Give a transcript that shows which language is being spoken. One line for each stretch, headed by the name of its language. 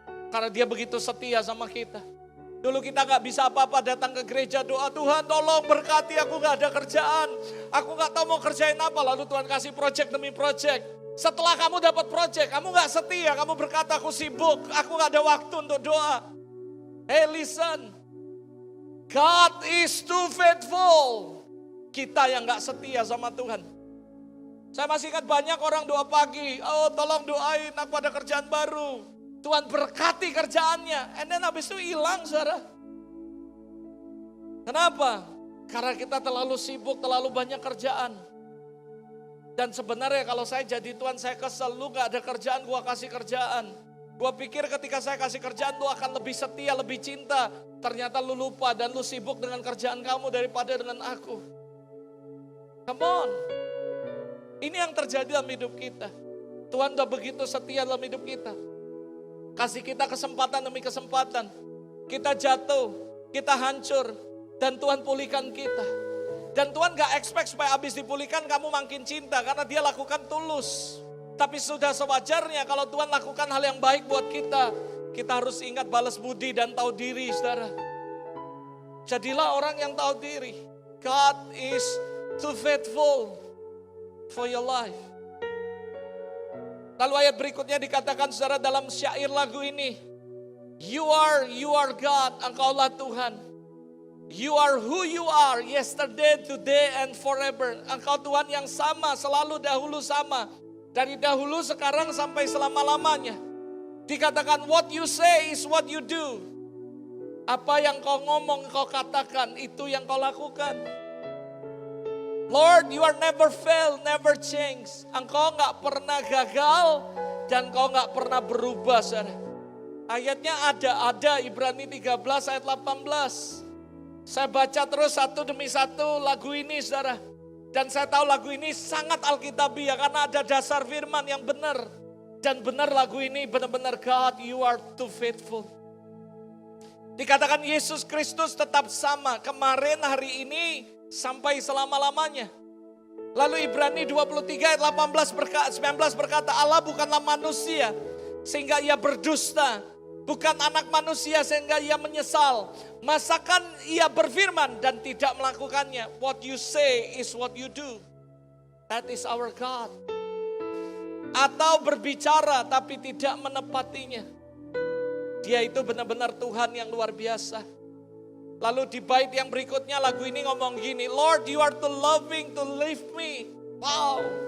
Indonesian: Karena dia begitu setia sama kita. Dulu kita gak bisa apa-apa, datang ke gereja doa, Tuhan tolong berkati, aku gak ada kerjaan. Aku gak tahu mau kerjain apa, lalu Tuhan kasih project demi project. Setelah kamu dapat project, kamu gak setia, kamu berkata aku sibuk, aku gak ada waktu untuk doa.
English: Hey listen, God is too faithful.
Indonesian: Kita yang gak setia sama Tuhan. Saya masih ingat banyak orang doa pagi, oh tolong doain aku ada kerjaan baru. Tuhan berkati kerjaannya,
English: and then
Indonesian: habis itu hilang, saudara. Kenapa? Karena kita terlalu sibuk, terlalu banyak kerjaan. Dan sebenarnya kalau saya jadi Tuhan, saya kesel, lu gak ada kerjaan, gua kasih kerjaan. Gua pikir ketika saya kasih kerjaan, lu akan lebih setia, lebih cinta. Ternyata lu lupa dan lu sibuk dengan kerjaan kamu daripada dengan aku.
English: Come on.
Indonesian: Ini yang terjadi dalam hidup kita. Tuhan udah begitu setia dalam hidup kita. Kasih kita kesempatan demi kesempatan. Kita jatuh, kita hancur, dan Tuhan pulihkan kita. Dan Tuhan gak expect supaya habis dipulihkan kamu makin cinta, karena dia lakukan tulus. Tapi sudah sewajarnya kalau Tuhan lakukan hal yang baik buat kita, kita harus ingat balas budi dan tahu diri, saudara. Jadilah orang yang tahu diri.
English: God is too faithful for your life.
Indonesian: Lalu ayat berikutnya dikatakan, saudara, dalam syair lagu ini,
English: You are God,
Indonesian: Engkaulah Tuhan.
English: You are who you are, yesterday, today, and forever.
Indonesian: Engkau Tuhan yang sama, selalu dahulu sama. Dari dahulu, sekarang, sampai selama-lamanya. Dikatakan,
English: what you say is what you do.
Indonesian: Apa yang kau ngomong, kau katakan, itu yang kau lakukan.
English: Lord, you are never fail, never change.
Indonesian: Engkau gak pernah gagal, dan kau gak pernah berubah, saudara. Ayatnya ada Ibrani 13 ayat 18. Saya baca terus satu demi satu lagu ini, saudara. Dan saya tahu lagu ini sangat alkitabiah karena ada dasar firman yang benar. Dan benar lagu ini benar-benar
English: God, you are too faithful.
Indonesian: Dikatakan Yesus Kristus tetap sama kemarin, hari ini, sampai selama-lamanya. Lalu Ibrani 23 ayat 19 berkata, Allah bukanlah manusia sehingga ia berdusta. Bukan anak manusia sehingga ia menyesal. Masakan ia berfirman dan tidak melakukannya.
English: What you say is what you do. That is our God.
Indonesian: Atau berbicara tapi tidak menepatinya. Dia itu benar-benar Tuhan yang luar biasa. Lalu di bait yang berikutnya lagu ini ngomong gini,
English: Lord, you are too loving to leave me.
Indonesian: Wow.